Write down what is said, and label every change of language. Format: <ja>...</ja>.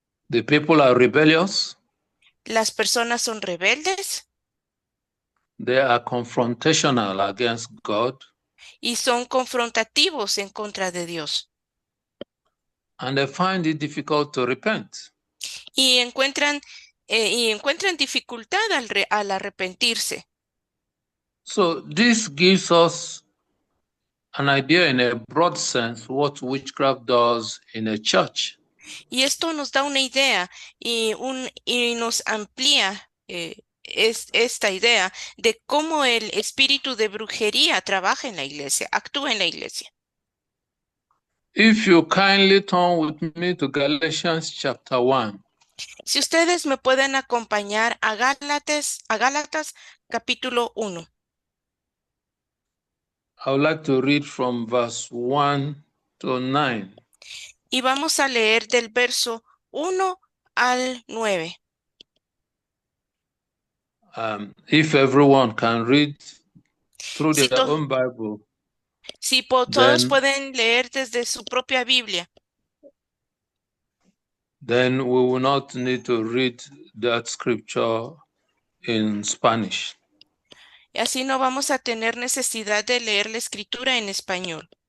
<en>The people are rebellious.</en> <es>Las personas son rebeldes.</es> <en>They are confrontational against God.</en> <es>Y son confrontativos en contra de Dios.</es> <en>And they find it difficult to repent.</en> <es>y encuentran dificultad al arrepentirse.</es> <en>So this gives us an idea in a broad sense what witchcraft does in a church.</en> <es>Y esto nos da una idea y nos amplía esta idea de cómo el espíritu de brujería trabaja en la iglesia, actúa en la iglesia.</es> <en>If you kindly turn with me to Galatians chapter 1.</en> <es>Si ustedes me pueden acompañar a Gálatas capítulo 1.</es> <en>I would like to read from verse 1 to 9.</en> <es>Y vamos a leer del verso 1 al 9.</es> <en>If everyone can read through</en> <es>Si,</es> <en>their own Bible,</en> <es>todos</es> <en>then,</en> <es>pueden leer desde su propia Biblia,</es> <en>then we will not need to read that scripture in Spanish.</en> <es>y así no vamos a tener necesidad de leer la escritura en español.</es>